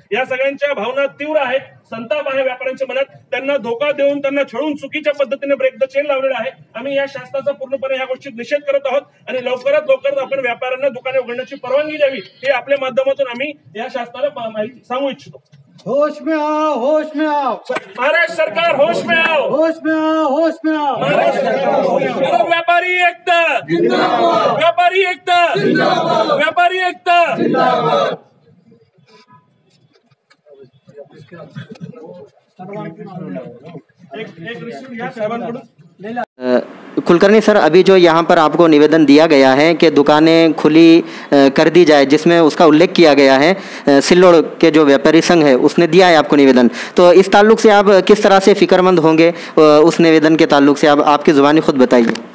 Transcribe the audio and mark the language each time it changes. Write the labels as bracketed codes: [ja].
[mr] या सगळ्यांच्या भावना तीव्र आहेत, संताप आहे व्यापाऱ्यांच्या मनात। त्यांना धोका देऊन, त्यांना छळून चुकीच्या पद्धतीने ब्रेक द चेन लावलेला आहे। आम्ही या शासनाचा पूर्णपणे या गोष्टीत निषेध करत आहोत आणि लवकरात लवकर आपण व्यापाऱ्यांना दुकाने उघडण्याची परवानगी द्यावी, हे आपल्या माध्यमातून आम्ही या शासनाला माहिती सांगू इच्छितो। [hi] होश में आओ, होश में आओ, महाराष्ट्र सरकार होश में आओ, होश में आओ, होश में आओ। महाराष्ट्र सरकार होश में आओ। व्यापारी एकता जिंदाबाद, व्यापारी एकता जिंदाबाद, व्यापारी एकता जिंदाबाद। [mr] एक रिसीव घ्या साहेबांकडून। [hi] कुलकर्णी सर, अभी जो यहाँ पर आपको निवेदन दिया गया है कि दुकानें खुली कर दी जाए, जिसमें उसका उल्लेख किया गया है, सिल्लोड़ के जो व्यापारी संघ है उसने दिया है आपको निवेदन, तो इस ताल्लुक से आप किस तरह से फिक्रमंद होंगे? उस निवेदन के ताल्लुक से आप आपकी ज़ुबानी खुद बताइए।